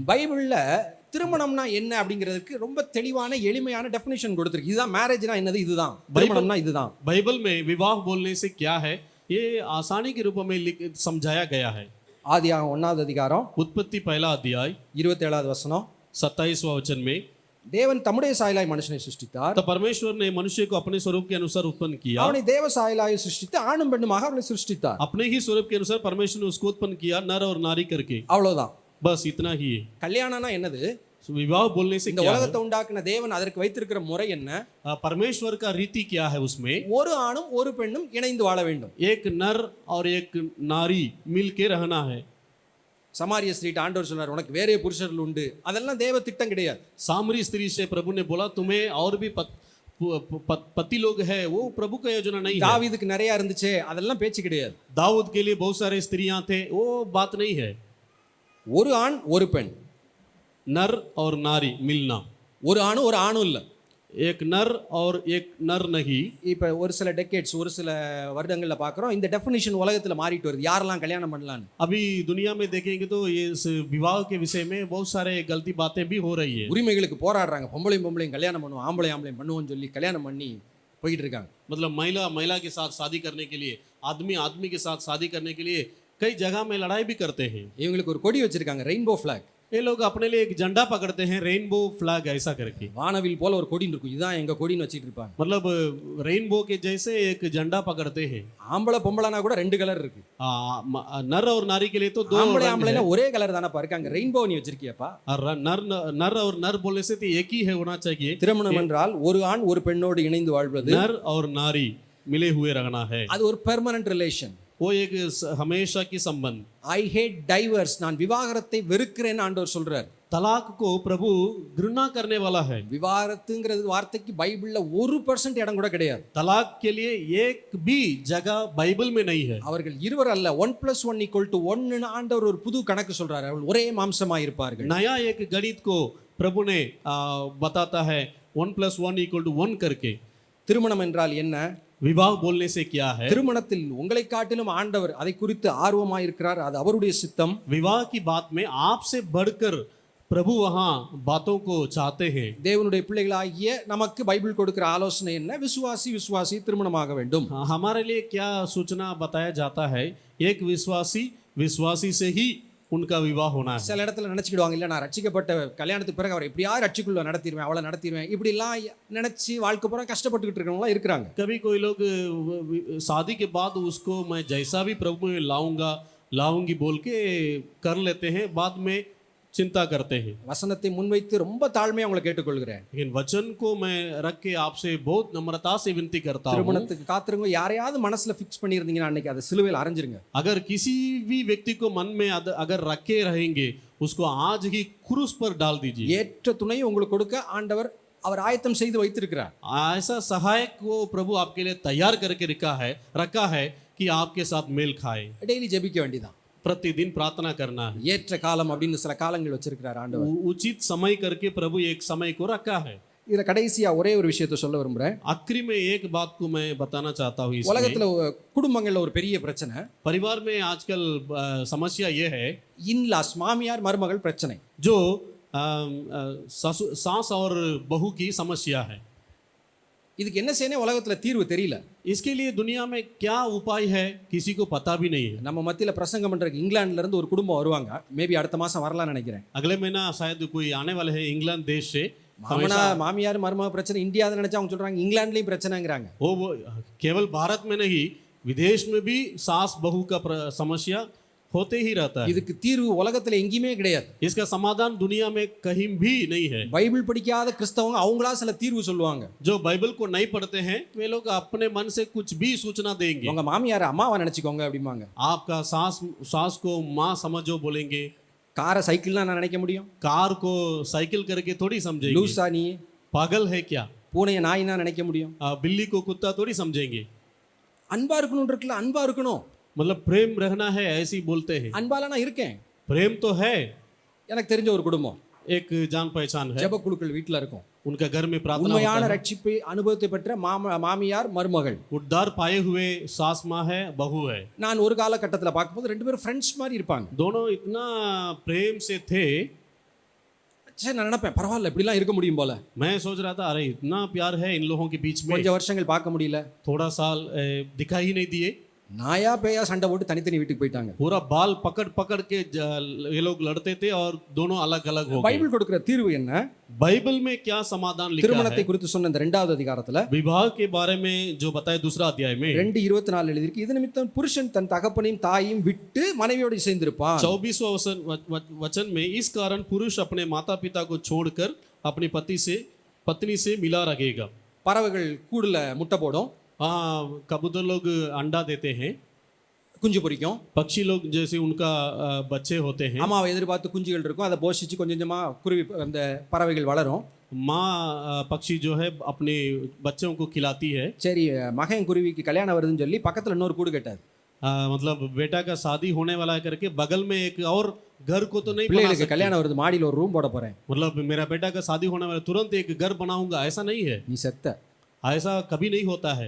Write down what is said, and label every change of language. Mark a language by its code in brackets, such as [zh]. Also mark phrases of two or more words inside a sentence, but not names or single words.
[ta] பைபிள்ல திருமணம்னா என்ன அப்படிங்கிறதுக்கு ரொம்ப தெளிவான எளிமையான டெஃபினிஷன் கொடுத்துருக்கு. இதுதான் மேரேஜ்னா என்னது, இதுதான் திருமணம்னா இதுதான். [hi] बाइबल में विवाह बोलने से क्या है ये आसानी के रूप में समझाया गया है। [ta] ஆதியாகமம் 1வது அதிகாரம் [hi] उत्पत्ति पहला अध्याय [ta] 27வது वचனம், [hi] 27वां वचन में [ta] தேவன் தம்முடைய சாயலாய் மனுஷனை சிருஷ்டித்தார், [hi] तो परमेश्वर ने मनुष्य को अपने स्वरूप के अनुसार उत्पन्न किया, [ta] அவனை தேவ சாயலாய் சிருஷ்டித்து ஆணும் பெண்ணுமாக அவனை சிருஷ்டித்தார். [hi] अपने ही स्वरूप के अनुसार परमेश्वर ने उसको उत्पन्न किया नर और नारी करके। [ta] அவ்வளவுதான். [hi] बस इतना ही है। [ta] கல்யாணம்னா என்னது? [hi] विवाह बोलने से [ta] இந்த [hi] क्या है? [ta] உலகத்தை உண்டாக்குன தேவன் அதற்கு வைத்திருக்கிற முறை என்ன? [hi] परमेश्वर का रीति क्या है उसमें? [ta] ஒரு ஆணும் ஒரு பெண்ணும் இணைந்து வாழ வேண்டும். [hi] एक नर और एक नारी मिल के रहना है। [ta] சமாரிய ஸ்திரீட்ட ஆண்டவர் சொன்னார் உனக்கு வேறே புருஷர்கள் உண்டு. அதெல்லாம் தேவ திட்டம் கிடையாது. [hi] सामरी स्त्री से प्रभु ने बोला तुम्हें और भी पति लोग है, वो प्रभु का योजना नहीं है। [ta] தாவீதுக்கு நிறைய இருந்துச்சே, அதெல்லாம் பேச்சு கிடையாது. [hi] दाऊद के लिए बहुत सारे स्त्रियां थे, वो बात नहीं है। [ta] ஒரு ஆண் ஒரு பெண், [hi] नर और नारी मिलना, [ta] ஒரு ஆணும் இல்லை. [hi] एक नर और एक नर नहीं। [ta] இப்போ ஒரு சில டெக்கேட்ஸ், ஒரு சில வருடங்களில் பார்க்குறோம் இந்த டெஃபினிஷன் உலகத்தில் மாறிட்டு வருது, யாரெல்லாம் கல்யாணம் பண்ணலான்னு. [hi] अभी दुनिया में देखेंगे तो ये इस विवाह के विषय में बहुत सारे गलती बातें भी हो रही है। [ta] உரிமைகளுக்கு போராடுறாங்க, பொம்பளையும் கல்யாணம் பண்ணுவோம், ஆம்பளையும் பண்ணுவோம்னு சொல்லி கல்யாணம் பண்ணி போயிட்டு இருக்காங்க. [hi] मतलब महिला के साथ शादी करने के लिए, आदमी के साथ शादी करने के लिए कई जगह में लड़ाई भी करते हैं। [ta] இவங்களுக்கு ஒரு கொடி வச்சிருக்காங்க, [en] rainbow flag. [hi] ये लोग अपने लिए एक झंडा पकड़ते हैं, [en] rainbow flag [hi] ऐसा करके। [ta] வானவில் போல ஒரு கொடி இருக்கும், இதுதான் எங்க கொடின்னு வச்சிட்டு இருப்பாங்க. [hi] मतलब रेनबो के जैसे एक झंडा पकड़ते हैं। [ta] ஆம்பளை பொம்பளைனா கூட ரெண்டு கலர் இருக்கு. [hi] नर और नारी के लिए तो दो [ta] ஆம்பளைனா ஒரே கலர் தானப்பா இருக்காங்க, ரெயின்போ நீ வச்சிருக்கியப்பா. [hi] नर और नर बोलने से तो एक ही है होना चाहिए। [ta] திருமணம் என்றால் ஒரு ஆண் ஒரு பெண்ணோடு இணைந்து வாழ்வது, [hi] नर और नारी मिले हुए रहना है, [ta] அது ஒரு [en] permanent relation. [hi] वो एक हमेशा की संबंध। [en] I hate divorce, [ta] நான் விவாகரத்தை வெறுக்கிறேன் ஆண்டவர் சொல்றார். [hi] तलाक को प्रभु घृणा करने वाला है। [ta] விவாகரத்துங்கிறது வார்த்தைக்கு பைபிள்ல 1% இடம் கூட கிடையாது. [hi] तलाक के लिए एक भी जगह बाइबल में नहीं है। [ta] அவர்கள் இருவர் அல்ல, 1+1 = 1 ஆண்டவர் ஒரு புது கணக்கு சொல்றாரு, அவர்கள் ஒரே மாம்சமா இருப்பார்கள். [hi] नया एक गणित को प्रभु ने बताता है 1+1 = 1 करके। [ta] திருமணம் என்றால் என்ன? [hi] विवाह बोलने से क्या है? [ta] திருமணத்தில் உங்களை காட்டிலும் ஆண்டவர் அதை குறித்து ஆர்வமாக இருக்கிறார், அது அவருடைய சித்தம். [hi] विवाह की बात में आपसे बढ़कर प्रभु वहां बातों को चाहते हैं। [ta] தேவனுடைய பிள்ளைகளாகிய நமக்கு பைபிள் கொடுக்கிற ஆலோசனை என்ன? விசுவாசி திருமணமாக வேண்டும். [hi] हमारे लिए क्या सूचना बताया जाता है? एक विश्वासी से ही उनका विवाह होना है। [ta] சில இடத்துல நினைச்சுக்கிடுவாங்க, இல்லை நான் ரட்சிக்கப்பட்ட கல்யாணத்துக்கு பிறகு அவரை எப்படியாவது ரட்சிக்குள்ள நடத்திடுவேன், அவளை நடத்திடுவேன், இப்படிலாம் நினைச்சு வாழ்க்கை பூரா கஷ்டப்பட்டுக்கிட்டு இருக்கிறவங்களாம் இருக்கிறாங்க. [hi] कभी कोई लोग शादी के बाद उसको मैं जैसा भी प्रभु में लाऊंगी बोल के कर लेते हैं, बाद में चिंता करते हैं। [ta] வசனத்தை முன்வைத்து ரொம்ப தாழ்மையா உங்களை கேட்டுக்கொள்கிறேன். [hi] लेकिन वचन को मैं रख के आपसे बहुत नम्रता से विनती करता हूँ। [ta] திருமணத்துக்கு காத்திருங்க, யாரையாவது மனசுல ஃபிக்ஸ் பண்ணியிருந்தீங்கன்னா அன்னைக்கு அதை சிலுவையில் அரைஞ்சிருங்க. [hi] अगर किसी भी व्यक्ति को मन में अगर रखे रहेंगे, उसको आज ही क्रूस पर डाल दीजिए। [ta] ஏற்ற துணையை உங்களுக்கு கொடுக்க ஆண்டவர் அவர் ஆயத்தம் செய்து வைத்திருக்கிறார். [hi] ऐसा सहायक को प्रभु आपके लिए तैयार करके रखा है कि आपके साथ मेल खाए। [ta] டெய்லி ஜெபிக்க வேண்டியதான், [hi] प्रतिदिन प्रार्थना करना है। [ta] ஏற்ற காலம் அப்படின்னு சில காலங்கள் வச்சிருக்கிறார் ஆண்டவர். [hi] उचित समय करके प्रभु एक समय को रखा है। [ta] இதுல கடைசியா ஒரே ஒரு விஷயத்தை சொல்ல விரும்புறேன். [hi] आखिरी में एक बात को मैं बताना चाहता हूँ। [ta] உலகத்துல குடும்பங்கள்ல ஒரு பெரிய பிரச்சனை, [hi] परिवार में आजकल समस्या ये है, [ta] இன்லாஸ் மாமியார் மருமகள் பிரச்சனை, [hi] जो सास और बहू की समस्या है। [ta] இதுக்கு என்ன செய்யணும் உலகத்துல தீர்வு தெரியல. [hi] इसके लिए दुनिया में क्या उपाय है किसी को पता भी नहीं है। [ta] நம்ம மத்தியில பிரசங்கம் பண்றதுக்கு இங்கிலாந்துல இருந்து ஒரு குடும்பம் வருவாங்க, மேபி அடுத்த மாசம் வரலாம்னு நினைக்கிறேன். [hi] अगले महीना शायद कोई आने वाले हैं इंग्लैंड देश से। [ta] மாமியார் மருமக பிரச்சனை இந்தியாவில் நினைச்சா அவங்க சொல்றாங்க இங்கிலாந்துலயும் பிரச்சனைங்கிறாங்க. [hi] वो केवल भारत में नहीं, विदेश में भी सास बहू का समस्या होते ही रहता है। [ta] இதுக்கு தீர்வு உலகத்துல எங்கேயுமே கிடையாது. [hi] इसका समाधान दुनिया में कहीं भी नहीं है। [ta] பைபிள் படிக்காத கிறிஸ்தவங்க அவங்களா சில தீர்வு சொல்லுவாங்க. [hi] जो बाइबल को नहीं पढ़ते हैं वे लोग अपने मन से कुछ भी सूचना देंगे। [ta] உங்க மாமியார் அம்மாவா நினைச்சுக்கோங்க அப்படிமாங்க. [hi] आपका सास को माँ समझो बोलेंगे। [ta] காரை சைக்கிள்னா நான் நினைக்க முடியும்? [hi] कार को साइकिल करके थोड़ी समझेंगे। [ta] லூசா நீ? [hi] पागल है क्या? [ta] பூனையை நாயினா நினைக்க முடியும்? [hi] बिल्ली को कुत्ता थोड़ी समझेंगे। [ta] அன்பா இருக்கணும் இருக்குல்ல, அன்பா இருக்கணும். [hi] मतलब प्रेम रहना है ऐसे ही बोलते हैं। [ta] அன்பால நான் இருக்கேன். [hi] प्रेम तो है। [ta] எனக்கு தெரிஞ்ச ஒரு குடும்பம், [hi] एक जान पहचान है, [ta] ஜெப குழுக்கள் வீட்ல இருக்கும். [hi] उनका घर में प्रार्थना [ta] உண்மையான [hi] होता है। [ta] ரட்சிப்பை அனுபவத்தை பெற்ற மாமியார் மருமகள், [hi] उद्धार पाए हुए सास माँ है बहू है। [ta] நான் ஒரு காலகட்டத்தில் பார்க்கும்போது ரெண்டு பேரும் ஃப்ரெண்ட்ஸ் மாதிரி இருப்பாங்க. [hi] दोनों इतना प्रेम से थे। [ta] சரி நான் நினைப்பேன் பரவாயில்ல இப்படிலாம் இருக்க முடியும் போல. [hi] मैं सोच रहा था अरे इतना प्यार है इन लोगों के बीच में। [ta] கொஞ்சம் வருஷங்கள் பார்க்க முடியல. [hi] थोड़ा साल दिखाई ही नहीं दिए। [ta] நாயா பேயா சண்டை போட்டு தனித்தனி வீட்டுக்கு போயிட்டாங்க. [hi] पूरा बाल पकड़ के ये लोग लड़ते थे और दोनों अलग अलग हो गए। [ta] பைபிள் கொடுக்கிற தீர்வு என்ன? [hi] बाइबल में क्या समाधान लिखा है? [ta] திருமணத்தை குறித்து சொன்ன இந்த 2வது அதிகாரத்துல [hi] विवाह के बारे में जो बताया दूसरा अध्याय में [ta] 2:24 எழுதிருக்கு, இது நிமித்தம் புருஷன் தன் தகப்பனையும் தாயையும் விட்டு மனைவியோடு சேர்ந்திருப்பான். [hi] 24वां वचन में इस कारण पुरुष अपने माता पिता को छोड़कर अपनी पत्नी से मिला रहेगा। [ta] பறவைகள் கூடுல முட்டை போடும், [hi] कबूतर लोग अंडा देते हैं, [ta] குஞ்சு பொரிக்கும். [hi] पक्षी लोग जैसे उनका बच्चे होते हैं। [ta] அம்மாவை எதிர்பார்த்து குஞ்சுகள் இருக்கும், அதை போஷிச்சு கொஞ்சம் கொஞ்சமா குருவி அந்த பறவைகள் வளரும். [hi] माँ पक्षी जो है अपने बच्चों को खिलाती है। [ta] சரி மகன் குருவிக்கு கல்யாணம் வருதுன்னு சொல்லி பக்கத்துல இன்னொரு கூடு கட்டாது. [hi] मतलब बेटा का शादी होने वाला है करके बगल में एक और घर को तो नहीं बना [ta] பிள்ளைகளுக்கு [hi] सकते। [ta] கல்யாணம் வருது, மாடியில் ஒரு ரூம் போட போறேன், [hi] मतलब मेरा बेटा का शादी होने वाला तुरंत एक घर बनाऊंगा, ऐसा नहीं है, [ta] நீ செத்த. [hi] ऐसा कभी नहीं होता है,